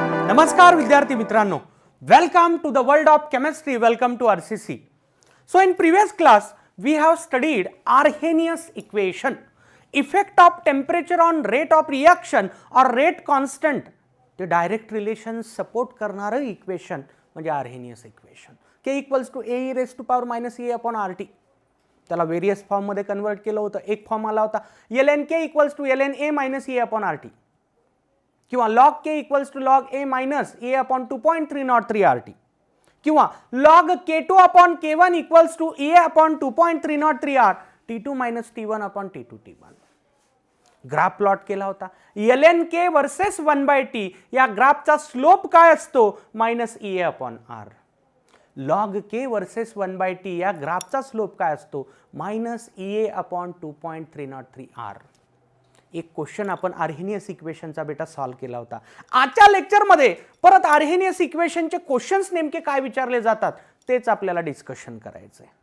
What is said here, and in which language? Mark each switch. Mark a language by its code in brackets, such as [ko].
[mr] नमस्कार विद्यार्थी मित्रांनो, [en] welcome to the world of chemistry. Welcome to RCC. So in previous class we have studied Arrhenius equation, effect of temperature on rate of reaction or rate constant. [mr] ते direct relation support करणारं equation म्हणजे Arrhenius equation. [en] K equals to A e raised to power minus E upon RT. [mr] त्याला various form मध्ये convert केलं होतं. एक form आला होता [en] ln K equals to ln A minus E upon RT किंवा log K equals to log A minus A upon 2.303 RT किंवा log K2 upon K1 equals to A upon 2.303 R T2 minus T1 upon T2 T1. [mr] Graph plot केला होता. ln K versus 1/T या ग्राफचा slope काय असतो minus E upon R. log K versus 1/T या ग्राफचा slope काय असतो minus E upon 2.303 R. एक question आपण आर्हेनियस इक्वेशनचा बेटा सॉल्व केला होता. आजच्या लेक्चरमध्ये परत आर्हेनियस इक्वेशनचे क्वेश्चन्स नेमके काय विचारले जातात तेच आपल्याला डिस्कशन करायचंय.